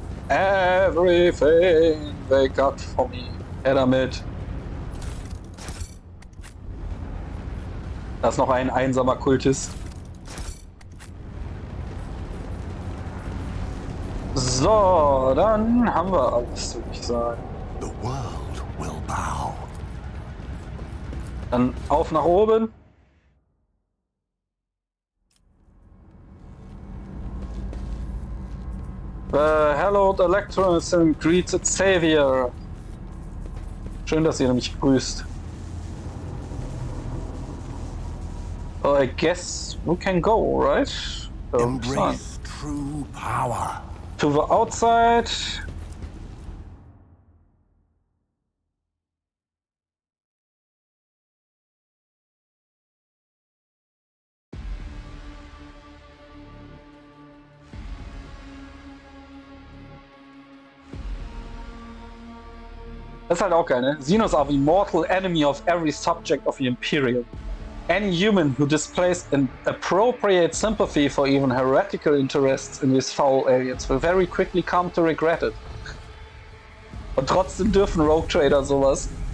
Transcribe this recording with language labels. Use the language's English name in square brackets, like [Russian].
[English] Everything they got for me. [German] Her damit. Da ist noch ein einsamer Kultist. So, dann haben wir alles, würde ich sagen. [English] The world will bow. [German] Dann auf nach oben. [English] Hello, Electrons and greets Xavier. [German] Schön, dass ihr mich grüßt. [English] Oh, I guess we can go, right? So, Embrace true power. to the outside. [German] Das ist halt auch geil, ne? [English] Xenos are the mortal enemy of every subject of the Imperium. Any human who displays an appropriate sympathy for even heretical interests in these foul aliens will very quickly come to regret it. [German] Und trotzdem dürfen Rogue Trader sowas.